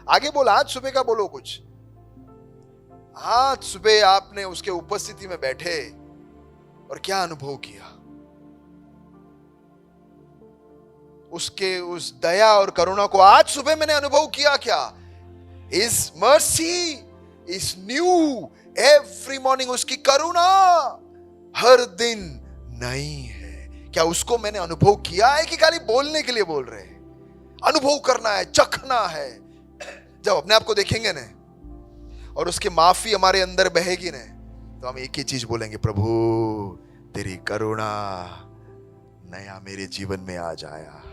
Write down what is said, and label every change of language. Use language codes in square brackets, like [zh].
[hi] आगे बोल, आज सुबह का बोलो कुछ। आज सुबह आपने उसके उपस्थिति में बैठे और क्या अनुभव किया, उसके उस दया और करुणा को आज सुबह मैंने अनुभव किया क्या? [en] His mercy is new every morning। [hi] उसकी करुणा हर दिन नई है। क्या उसको मैंने अनुभव किया है कि खाली बोलने के लिए बोल रहे हैं? अनुभव करना है, चखना है। जब अपने आप को देखेंगे ना और उसकी माफी हमारे अंदर बहेगी ना, तो हम एक ही चीज बोलेंगे, प्रभु तेरी करुणा नया मेरे जीवन में आ जाया।